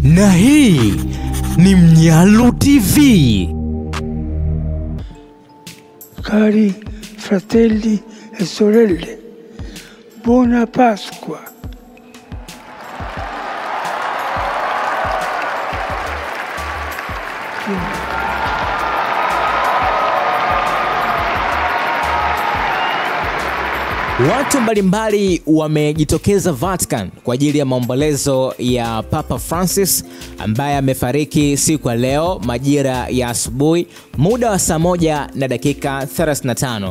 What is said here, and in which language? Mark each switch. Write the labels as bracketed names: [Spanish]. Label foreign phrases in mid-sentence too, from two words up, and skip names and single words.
[Swahili] Na hii ni Mnyalu TV. [Italian] Cari fratelli e sorelle, buona Pasqua. [Swahili] Watu mbalimbali wamejitokeza Vatican kwa ajili ya maombolezo ya Papa Francis ambaye amefariki siku ya leo majira ya asubuhi muda wa saa 1:35.